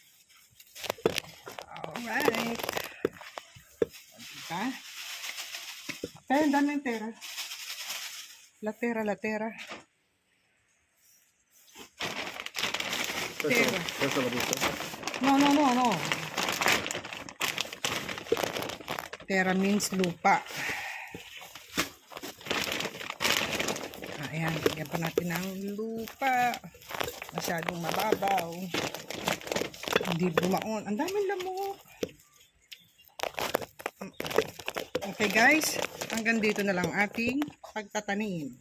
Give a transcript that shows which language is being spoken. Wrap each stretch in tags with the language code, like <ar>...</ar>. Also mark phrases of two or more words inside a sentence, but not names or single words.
<tl>Alright. Diba? Pero ang dami ng tera.</tl> <it>La tera. Questo l'ho visto. No.</it> <en>Tera means lupa.</en> <tl>Ayan, lagyan pa natin ng lupa. Masyadong mababaw. Hindi bumaon. Ang daming lamok. Okay guys, hanggang dito na lang ating pagtatanim.</tl>